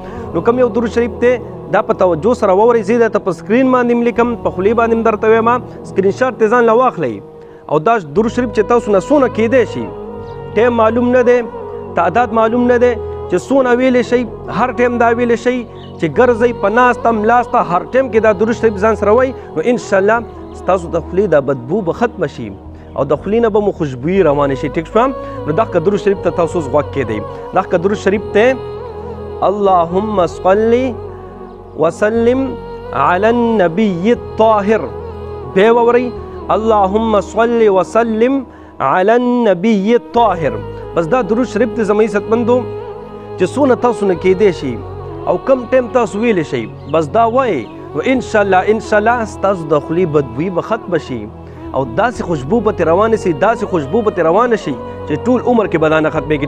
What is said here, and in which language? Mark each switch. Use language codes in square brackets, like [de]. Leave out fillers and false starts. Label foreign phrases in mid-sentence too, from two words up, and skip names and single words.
[ps] نو کوم یو درود شریف دی دا په توجه سره واورئ. زه درته په سکرین باندې لیکم، په خولې باندې هم درته وایم، سکرین شاټ ترې ځان له واخلئ او دا درود شریف چې تاسو نه څونه کیدی شي، ټایم معلوم نه دی، تعداد معلوم نه دی چې څونه ویلی شئ، هر ټایم دا ویلی شئ چې ګرځئ په ناسته ملاسته هر ټایم کې دا درود شریف ځان سره وایئ، نو انشاءالله ستاسو د خولې دا بدبو به ختمه شي او د خولې نه به مو خوشبويي روانه شي. ټیک شوه. نو دغه درود شریف ته تاسو اوس غوږ کیدئ. دغه درود شریف ته [ar] اللهم صل وسلم على النبي الطاهر، [ps] بیا واورئ [ar] اللهم صل وسلم على النبي الطاهر. [ps] بس دا درود شریف ته زموږ عزتمندو چې څونه تاسو نه کیدی شي او کم ټایم تاسو ویلی شئ، بس دا وایئ، نو انشاءالله ستاسو د خولې بدبویي به ختمه شي او داسې خوشبو به ترې روانه شي، داسې خوشبو به ترې روانه شي چې ټول عمر کې به دا نه ختمېږي.